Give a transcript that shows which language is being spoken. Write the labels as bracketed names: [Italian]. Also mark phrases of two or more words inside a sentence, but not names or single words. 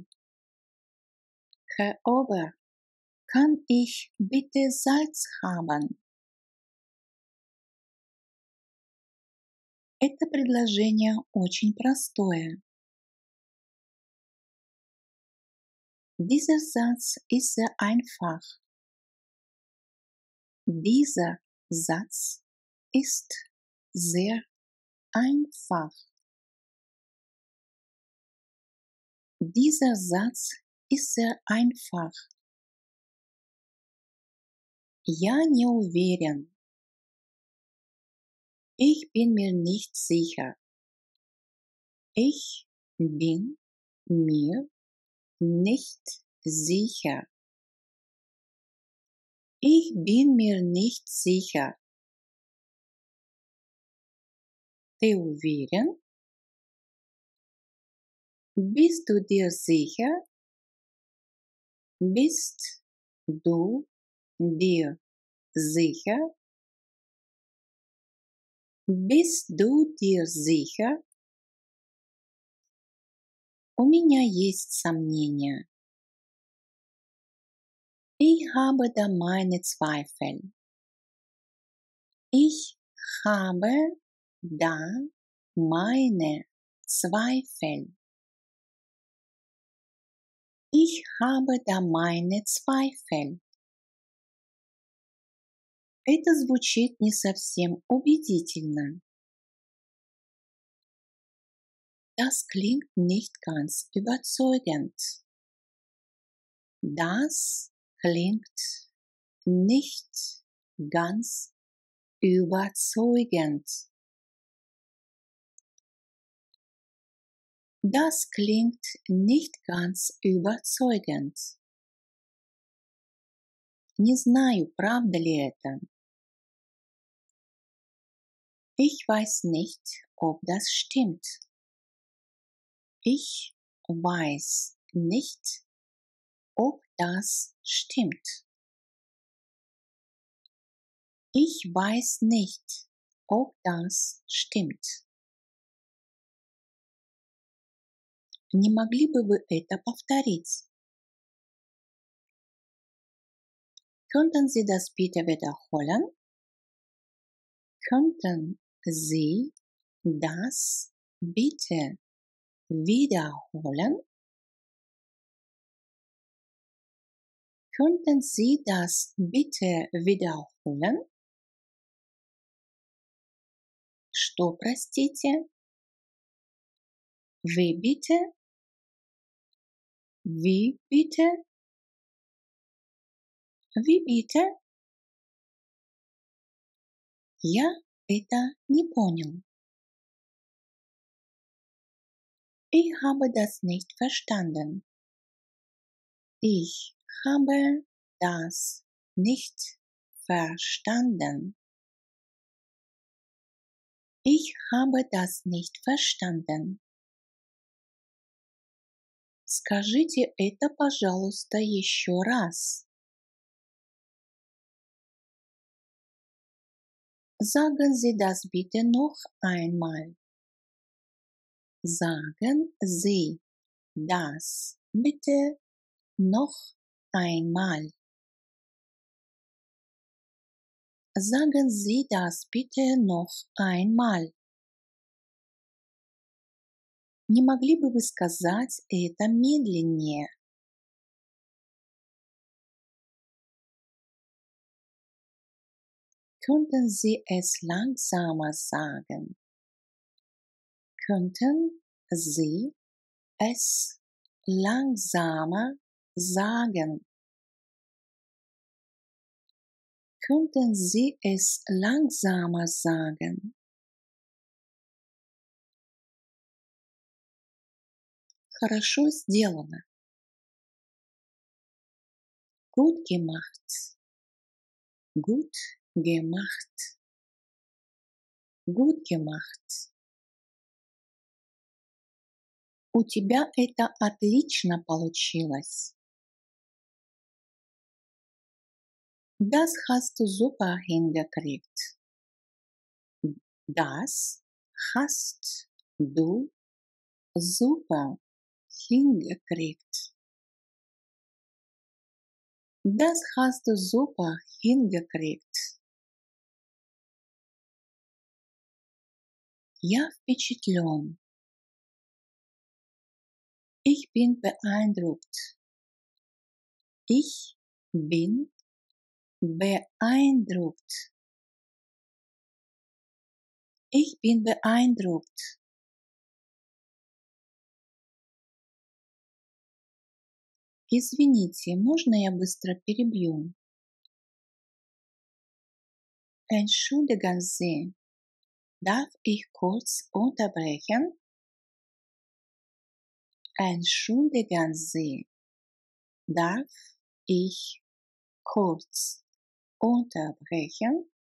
[German] Herr Ober, kann ich bitte Salz haben? [Russian] Это предложение очень простое. [German] Dieser Satz ist sehr einfach. Dieser Satz ist sehr einfach. Dieser Satz ist sehr einfach. [Russian] Я не уверен. [German] Ich bin mir nicht sicher. Ich bin mir nicht sicher. Ich bin mir nicht sicher. [Russian] Ты уверен? [German] Bist du dir sicher? Bist du dir sicher? Bist du dir sicher? [Russian] У меня есть сомнения. [German] Ich habe da meine Zweifel. Ich habe da meine Zweifel. Ich habe da meine Zweifel. [Russian] Это звучит не совсем убедительно. [German] Das klingt nicht ganz überzeugend. Das klingt nicht ganz überzeugend. Das klingt nicht ganz überzeugend. [Russian] Не знаю, правда ли это. [German] Ich weiß nicht, ob das stimmt. Ich weiß nicht, ob das stimmt. Ich weiß nicht, ob das stimmt. [Russian] Не могли бы вы это повторить? [German] Könnten Sie das bitte wiederholen? Könnten Sie das bitte wiederholen? Könnten Sie das bitte wiederholen? [Russian] Что, простите? [German] Вы bitte? Wie bitte? Wie bitte? [Russian] Я это не понял. [German] Ich habe das nicht verstanden. Ich habe das nicht verstanden. Ich habe das nicht verstanden. [Russian] Скажите это, пожалуйста, еще раз. [German] Sagen Sie das bitte noch einmal. Sagen Sie das bitte noch einmal. Sagen Sie das bitte noch einmal. [Russian] Не могли бы вы сказать это медленнее? [German] Könnten Sie es langsamer sagen? Könnten Sie es langsamer sagen? Könnten Sie es langsamer sagen? [Russian] Хорошо сделано. [German] Gut gemacht. Gut gemacht. Gut gemacht. [Russian] У тебя это отлично получилось. [German] Das hast du super hingekriegt. Das hast du super hingekriegt. Das hast du super hingekriegt. [Russian] Я впечатлен. [German] Ich bin beeindruckt. Ich bin beeindruckt. Ich bin beeindruckt. [Russian] Извините, можно я быстро перебью? [German] Entschuldigen Sie, darf ich kurz unterbrechen? Entschuldigen Sie, darf ich kurz unterbrechen?